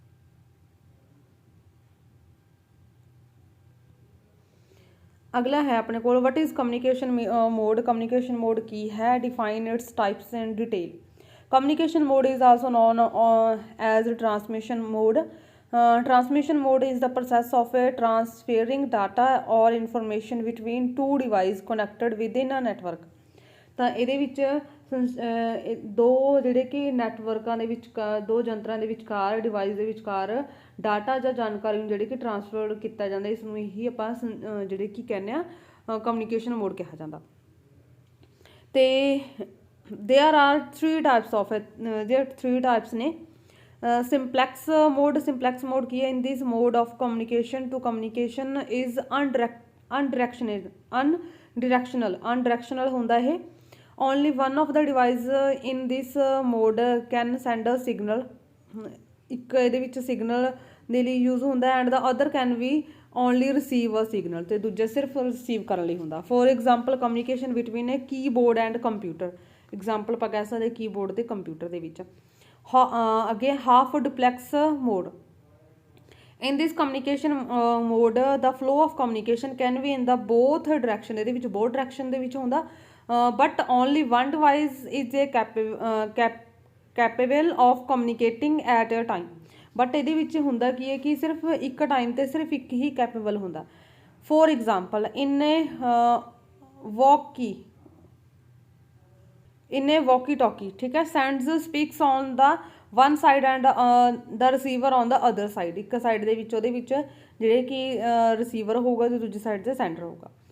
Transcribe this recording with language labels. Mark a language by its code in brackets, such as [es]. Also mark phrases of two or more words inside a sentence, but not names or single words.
[pa] ਅਗਲਾ ਹੈ ਆਪਣੇ ਕੋਲ [en] what is communication mode [pa] ਕੀ ਹੈ, [en] define its types in detail. communication mode is also known as transmission mode. Transmission mode is the process of transferring data or information between 2 devices connected within a network। [pa] ਤਾਂ ਇਹਦੇ ਵਿੱਚ ਦੋ ਜਿਹੜੇ ਕਿ ਨੈਟਵਰਕਾਂ ਦੇ ਵਿੱਚ ਦੋ ਯੰਤਰਾਂ ਦੇ ਵਿਚਕਾਰ ਡਿਵਾਈਸ ਦੇ ਵਿਚਕਾਰ ਡਾਟਾ ਜਾਂ ਜਾਣਕਾਰੀ ਨੂੰ ਜਿਹੜੇ ਕਿ ਟਰਾਂਸਫਰ ਕੀਤਾ ਜਾਂਦਾ, ਇਸ ਨੂੰ ਇਹੀ ਆਪਾਂ ਜਿਹੜੇ ਕਿ ਕਹਿੰਦੇ ਆ [en] communication mode [pa] ਕਿਹਾ ਜਾਂਦਾ। [en] ਤੇ there are 3 types ਨੇ। simplex mode [pa] ਕੀ ਹੈ, [en] in this mode of communication to communication is unidirectional [pa] ਹੁੰਦਾ ਇਹ। [en] only one of the device in this mode can send a signal, [pa] ਇੱਕ ਇਹਦੇ ਵਿੱਚ ਸਿਗਨਲ ਦੇ ਲਈ ਯੂਜ਼ ਹੁੰਦਾ [en] and the other can we only receive a signal, [pa] ਤੇ ਦੂਜਾ ਸਿਰਫ ਰਿਸੀਵ ਕਰਨ ਲਈ ਹੁੰਦਾ। [en] for example communication between a keyboard and computer, ਐਗਜ਼ਾਮਪਲ [pa] ਆਪਾਂ ਕਹਿ ਸਕਦੇ ਕੀਬੋਰਡ ਤੇ ਕੰਪਿਊਟਰ ਦੇ ਵਿੱਚ। [en] ਅੱਗੇ half duplex mode, in this communication mode the flow of communication can be in the both direction, [pa] ਇਹਦੇ ਵਿੱਚ [en] both direction [pa] ਦੇ ਵਿੱਚ ਹੁੰਦਾ, [en] but only one device is a capable of communicating at a time, but [pa] ਇਹਦੇ ਵਿੱਚ ਹੁੰਦਾ ਕੀ ਹੈ ਕਿ ਸਿਰਫ ਇੱਕ ਟਾਈਮ ਤੇ ਸਿਰਫ ਇੱਕ ਹੀ ਕੈਪੇਬਲ ਹੁੰਦਾ। [en] for example in a walkie talkie, [pa] ਠੀਕ ਹੈ, [en] sends speaks on the one side and the receiver on the other side, [pa] ਇੱਕ ਸਾਈਡ ਦੇ ਵਿੱਚ ਉਹਦੇ ਵਿੱਚ ਜਿਹੜੇ ਕਿ ਰਿਸੀਵਰ ਹੋਊਗਾ ਤੇ ਦੂਜੀ ਸਾਈਡ ਤੇ ਸੈਂਡਰ ਹੋਊਗਾ।